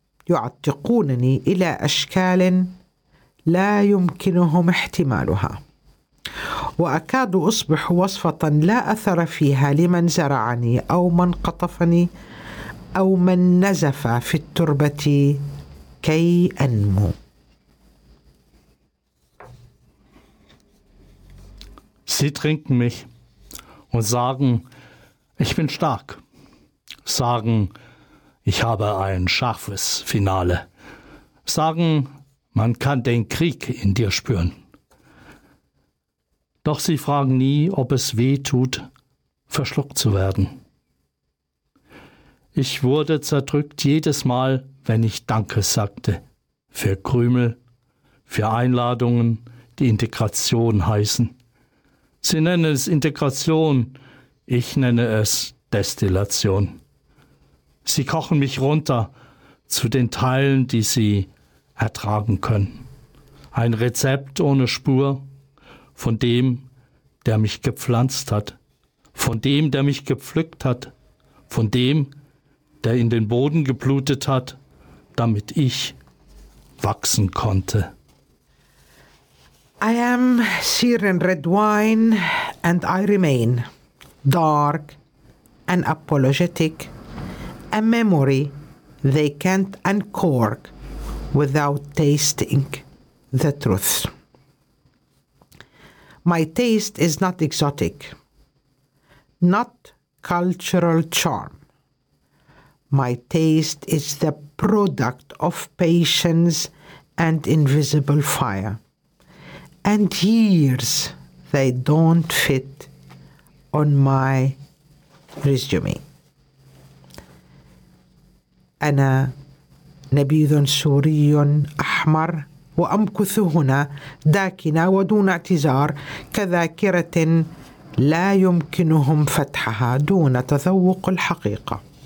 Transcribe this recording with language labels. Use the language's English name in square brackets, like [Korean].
[Arabic] يعتقونني إلى أشكال لا يمكنهم احتمالها وأكاد أصبح وصفة لا أثر فيها لمن زرعني أو من قطفني أو من نزف في التربة كي أنمو. [German] Sie trinken mich und sagen, ich bin stark. Sagen, ich habe ein scharfes Finale. Sagen, man kann den Krieg in dir spüren. Doch sie fragen nie, ob es weh tut, verschluckt zu werden. Ich wurde zerdrückt jedes Mal, wenn ich Danke sagte. Für Krümel, für Einladungen, die Integration heißen. Sie nennen es Integration, ich nenne es Destillation. Sie kochen mich runter zu den Teilen, die sie ertragen können. Ein Rezept ohne Spur von dem, der mich gepflanzt hat, von dem, der mich gepflückt hat, von dem, der in den Boden geblutet hat, damit ich wachsen konnte. [English] I am searing red wine and I remain dark and apologetic, a memory they can't uncork without tasting the truth. My taste is not exotic, not cultural charm. My taste is the product of patience and invisible fire. And years they don't fit on my resume. [Arabic] أنا نبيذ سوري أحمر وأمكث هنا داكنة ودون اعتذار كذاكرة لا يمكنهم فتحها دون تذوق الحقيقة.